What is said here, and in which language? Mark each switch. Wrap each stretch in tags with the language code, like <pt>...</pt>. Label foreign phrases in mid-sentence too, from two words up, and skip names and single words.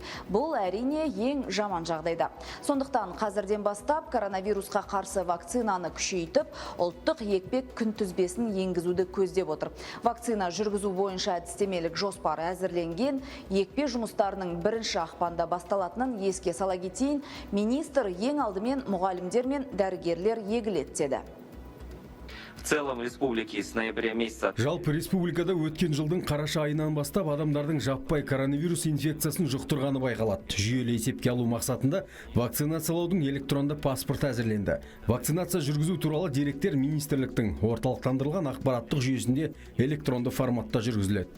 <kk>Бұл әрине ең жаман жағдайда. Сондықтан қазірден бастап коронавирусқа қарсы вакцинаны күшейтіп, ұлттық екпе күнтізбесін енгізуді көздеп отыр. Вакцина жүргізу бойынша әдістемелік жоспары әзірленген. Екпе жұмыстарының 1 ақпанда басталатынын еске сала кетейін. Министр ең алдымен мұғалімдер мен дәрігерлер егіледі деді.</kk> <ru>В целом республики с ноября месяца.</ru> <kk>Жалпы республикада өткен жылдың қараша айынан бастап адамдардың жаппай коронавирус инфекциясын жұқтырғаны байқалады. Жүйелі есепке алу мақсатында вакцинациялаудың электронды паспорты әзірленді. Вакцинация жүргізу туралы деректер министрліктің орталықтандырылған ақпараттық жүйесінде электронды форматта жүргізіледі.</kk>